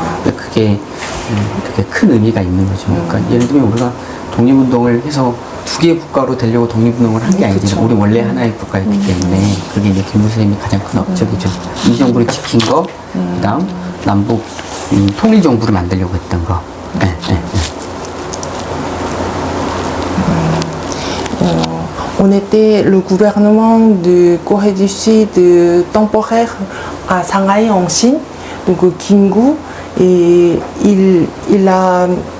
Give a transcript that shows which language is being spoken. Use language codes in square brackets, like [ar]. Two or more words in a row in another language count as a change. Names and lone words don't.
[ko] 그게 되게 큰 의미가 있는 거죠. 그러니까 예를 들면 우리가 독립운동을 해서 두 개의 국가로 되려고 독립운동을 한 게 아니지. 우리 원래 하나의 국가였기 때문에 그게 이제 김구 선생님이 가장 큰 업적이죠. 임시정부를 지킨 거, 그다음 남북 통일정부를 만들려고 했던 거. [fr] On était le gouvernement de Corée du Sud temporaire à Shanghai en Chine, donc Kim Gu, et il a